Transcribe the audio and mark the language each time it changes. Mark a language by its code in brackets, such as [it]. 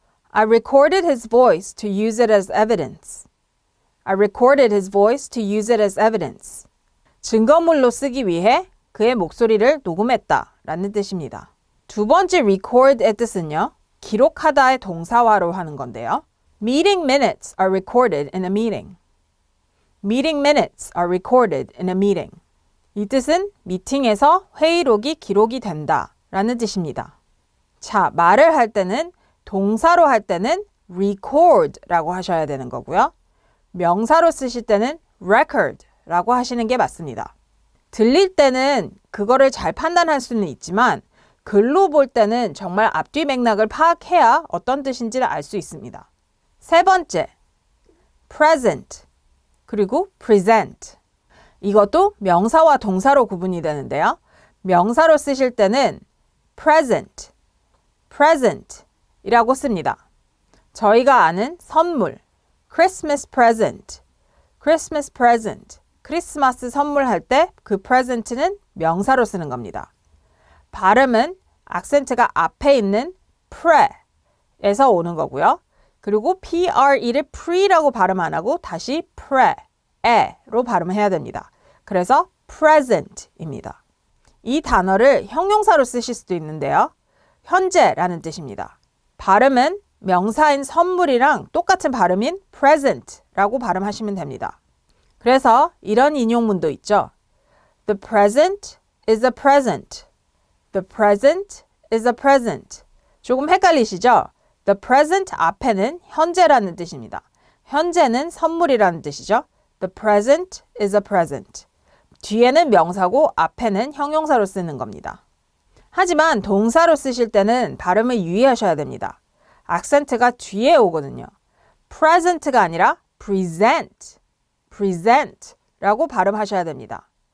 [en] I recorded his voice to use it as evidence. I recorded his voice to use it as evidence. [ko] 증거물로 쓰기 위해 그의 목소리를 녹음했다 라는 뜻입니다. 두 번째 record의 뜻은요. 기록하다의 동사화로 하는 건데요. [en] Meeting minutes are recorded in a meeting. Meeting minutes are recorded in a meeting. [ko] 이 뜻은 미팅에서 회의록이 기록이 된다 라는 뜻입니다. 자, 말을 할 때는 동사로 할 때는 record라고 하셔야 되는 거고요. 명사로 쓰실 때는 record라고 하시는 게 맞습니다. 들릴 때는 그거를 잘 판단할 수는 있지만 글로 볼 때는 정말 앞뒤 맥락을 파악해야 어떤 뜻인지를 알 수 있습니다. 세 번째, present 그리고 present. 이것도 명사와 동사로 구분이 되는데요. 명사로 쓰실 때는 present, present 이라고 씁니다. 저희가 아는 선물, [en] Christmas present, Christmas present. [ko] 크리스마스 선물할 때 그 present는 명사로 쓰는 겁니다. 발음은 악센트가 앞에 있는 pre에서 오는 거고요. 그리고 pre를 pre라고 발음 안 하고 다시 pre로 발음을 해야 됩니다. 그래서 present입니다. 이 단어를 형용사로 쓰실 수도 있는데요. 현재라는 뜻입니다. 발음은 명사인 선물이랑 똑같은 발음인 present라고 발음하시면 됩니다. 그래서 이런 인용문도 있죠. [en] The present is a present. The present is a present. [ko] 조금 헷갈리시죠? The present 앞에는 현재라는 뜻입니다. 현재는 선물이라는 뜻이죠. [en] The present is a present. [ko] 뒤에는 명사고 앞에는 형용사로 쓰는 겁니다. 하지만 동사로 쓰실 때는 발음을 유의하셔야 됩니다. 악센트가 뒤에 오거든요. present가 아니라 present, present라고 발음하셔야 됩니다.